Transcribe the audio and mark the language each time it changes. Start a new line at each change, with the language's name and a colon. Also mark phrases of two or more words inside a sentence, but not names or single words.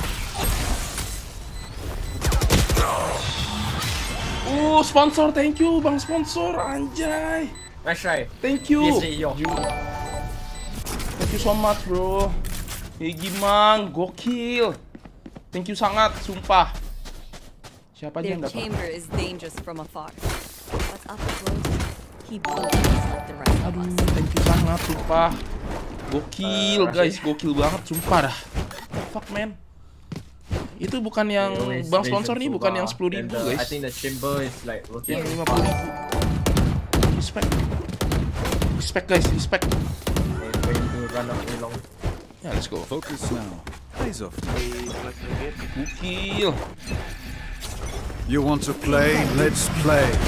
Indonesian: Sponsor,
English: thank you
Indonesian: bang sponsor, anjay.
English: Nice try. Thank you. PSG, yo. Thank you so much, bro.
Indonesian: Gimang, gokil.
English: Thank you
Indonesian: sangat, sumpah. Siapa aja
English: Their
Indonesian: yang dapat?
English: chamber is dangerous from afar. What's up close? Keep building like the rest of
Indonesian: Aduh,
English: us. thank you
Indonesian: sangat, sumpah. Gokil, guys, gokil banget, sumpah dah.
English: Fuck, man.
Indonesian: Itu bukan yang bang sponsor nih, bukan yang 10.000, guys.
English: I think the chamber is like
Indonesian: Yang
English: rotating. 50.000. Respect. Respect, guys, respect. It's going to run up way long. Ya, let's go. Focus now. Eyes off.
Indonesian: Gokil.
English: You want to play? Let's play.